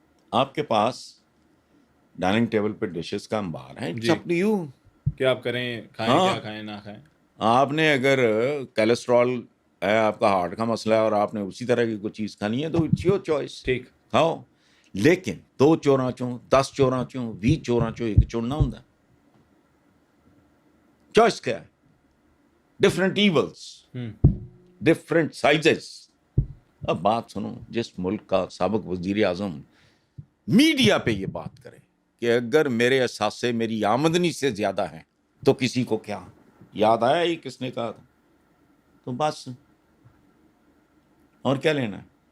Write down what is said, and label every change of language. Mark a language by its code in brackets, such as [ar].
[ur] آپ کے پاس dining table پہ ڈشز کا انبار ہے. [en] it's up to you [ur] کیا آپ کریں، کھائیں کیا کھائیں نہ کھائیں. آپ نے اگر کولیسٹرول ہے، آپ کا ہارٹ کا مسئلہ ہے اور آپ نے اسی طرح کی کوئی چیز کھانی ہے تو [en] it's your choice, [ur] ٹھیک کھاؤ. [pa] لیکن 2 چوراں چوں 10 چوراں چوں 20 چوراں چوں [ur] ایک چننا ہوں. چوائس کیا ہے؟ [en] Different levels, different sizes. [ur] اب بات سنو، جس ملک کا سابق وزیر اعظم میڈیا پہ یہ بات کرے کہ اگر میرے اثاثے میری آمدنی سے زیادہ ہیں تو کسی کو کیا یاد آیا ہی کس نے کہا تھا، تو بس اور کیا لینا ہے.